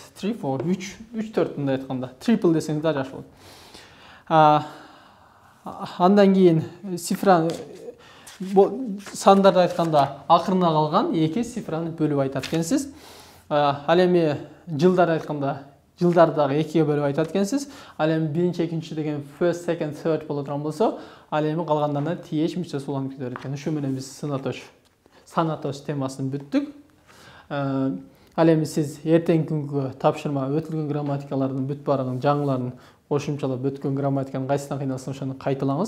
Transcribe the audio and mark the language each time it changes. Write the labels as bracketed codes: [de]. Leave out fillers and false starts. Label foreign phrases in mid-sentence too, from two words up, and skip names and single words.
[ky] 3, 4, 3, 4 мындай айтканда. Triple десеңиз да жакшы болот. Андан кийин цифраны сандарды айтканда акырына калган эки цифраны бөлүп айтат экенсиз. Ал эми жылдарды айтканда жылдарды дагы экиге бөлүп айтат экенсиз. Ал эми биринчи, экинчи деген [en] first, second, third [ky] боло турган болсо, ал эми калгандарына TH мүчөсү уланып кете берет экен. Ушу менен биз санатош темасын бүттүк. Ал эми сиз эртеңки күнгө тапшырма өтүлгөн грамматикалардын бүт баарынын жаңыларын кошумчалап өткөн грамматиканын кайсынан кыйналса ошону кайталаңыз.